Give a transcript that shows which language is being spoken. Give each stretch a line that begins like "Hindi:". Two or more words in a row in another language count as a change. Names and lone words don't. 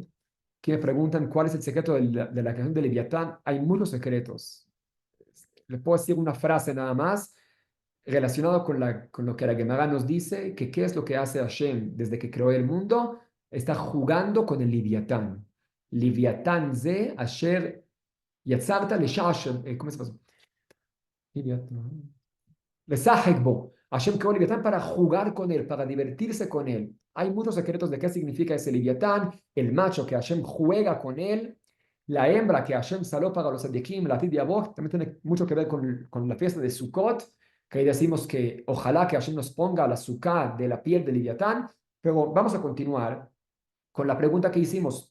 Spanish: Que me preguntan cuál es el secreto de la creación del Liviatán. Hay muchos secretos. Les puedo decir una frase nada más relacionado con lo que la Gemara nos dice, que qué es lo que hace Hashem desde que creó el mundo, está jugando con el Liviatán.
Hebrew: לויתן זה אשר יצרת לשחק.
Spanish: ¿Cómo se pasa? Liviatán.
Hebrew: לשחק בו.
Spanish: Hashem creó Leviatán para jugar con él, para divertirse con él. Hay muchos secretos de qué significa ese Leviatán, el macho que Hashem juega con él, la hembra que Hashem saló para los Sadikim, la Tid Yavok, también tiene mucho que ver con la fiesta de Sukkot, que ahí decimos que ojalá que Hashem nos ponga la sukkah de la piel de Leviatán, pero vamos a continuar con la pregunta que hicimos.